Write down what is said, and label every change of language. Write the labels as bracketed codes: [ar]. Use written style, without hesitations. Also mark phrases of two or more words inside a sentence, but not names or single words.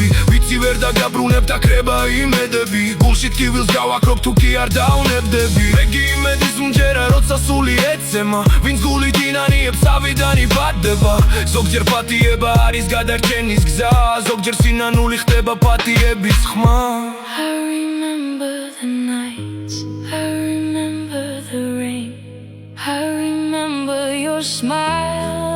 [ka] ვიცი ვერ დაგაბრუნებ და ქრება იმედები. გულში ტკივილს გავაქრობ თუ კი არ დაუნებდები. მეგი იმედის მჯერა, როცა სული ეცემა. ვინც გული დინანიებს ავიდან იბადება. ზოგჯერ პატიება არის გადარჩენის გზა, ზოგჯერ სინანული ხდება პატიების ხმა. [en] I remember the nights, I remember the rain, I remember your smile.